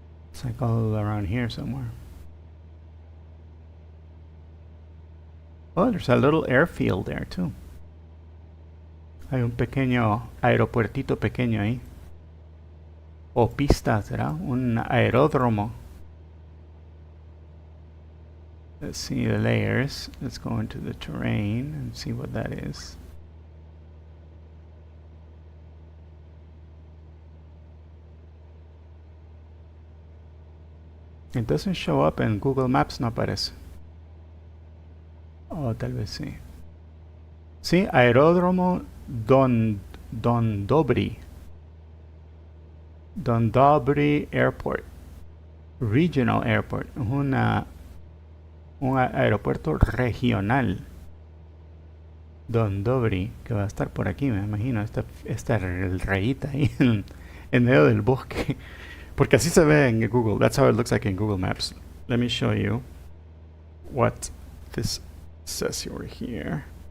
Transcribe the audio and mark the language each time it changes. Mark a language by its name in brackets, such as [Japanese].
[English] It's like all around here somewhere. Oh, there's a little airfield there too. [Spanish] Hay un pequeño aeropuertito pequeño ahí. O pista, ¿será? Un aeródromo. [English] Let's see the layers. Let's go into the terrain and see what that is. It doesn't show up in Google Maps, [Spanish] no aparece. Oh, tal vez sí. Sí, Aeródromo Dondobri. [English] Dondobri Airport. Regional Airport. [Spanish] Un aeropuerto regional. Dondobri, que va a estar por aquí, me imagino. Esta rayita ahí en medio del bosque. Porque así se ve en Google. [English] That's how it looks like in Google Maps. Let me show you what this says over here.